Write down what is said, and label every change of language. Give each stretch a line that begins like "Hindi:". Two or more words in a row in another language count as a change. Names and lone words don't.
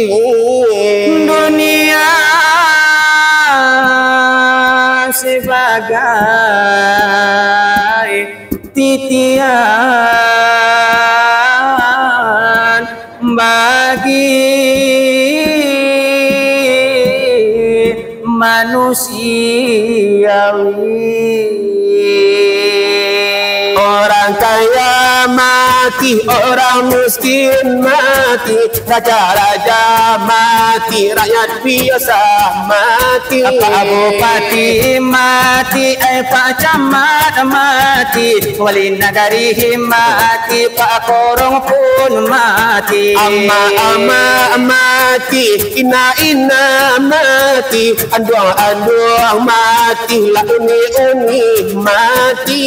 Indonesian: Dunia sebagai titian bagi manusiawi. Orang kaya mati, orang miskin mati, raja-raja mati, rakyat biasa mati. Pak Bupati mati, Pak Camat mati, wali nagari mati, Pak Korong pun mati.
Minangkabau: Ama mati, ina mati, anduang mati, la uni mati.